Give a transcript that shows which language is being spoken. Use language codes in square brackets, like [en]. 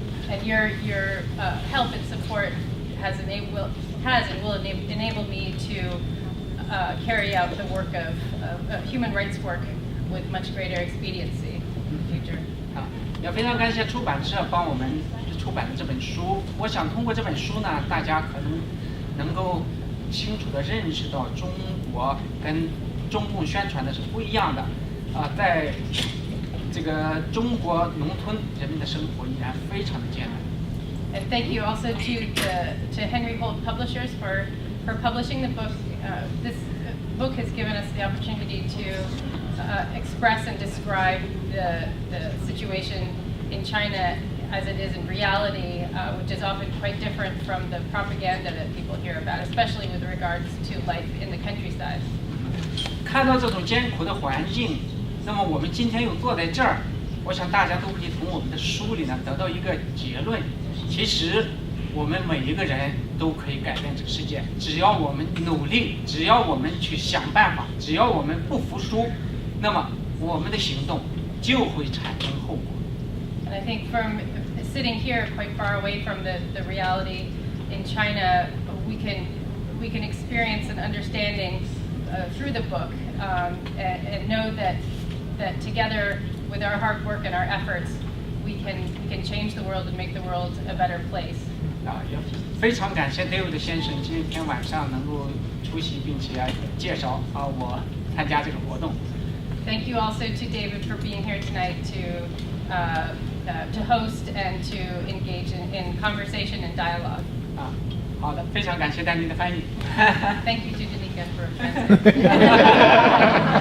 [en] And your help and support has and will enable me to carry out the work of human rights work with much greater expediency in the future. [zh] 也非常感谢出版社帮我们出版的这本书。我想通过这本书呢，大家可能够清楚地认识到中国跟中共宣传的是不一样的。在这个中国农村人民的生活依然非常的艰难。 [en] And thank you also to Henry Holt Publishers for for publishing the book. This book has given us the opportunity to express and describe the situation in China as it is in reality, which is often quite different from the propaganda that people hear about, especially with regards to life in the countryside. [zh] 看到这种艰苦的环境，那么我们今天又坐在这儿，我想大家都可以从我们的书里呢得到一个结论：其实我们每一个人都可以改变这个世界，只要我们努力，只要我们去想办法，只要我们不服输，那么我们的行动就会产生后果。 [en] And I think from sitting here quite far away from the reality in China, we can experience an understanding through the book and know that together with our hard work and our efforts, we can change the world and make the world a better place. [zh] 也非常感谢 David 先生今天晚上能够出席并且介绍我参加这个活动。 [en] Thank you also to David for being here tonight to host and to engage in conversation and dialogue. [zh] 好的，非常感谢丹妮的翻译。 [en] Thank you to Danica for translating.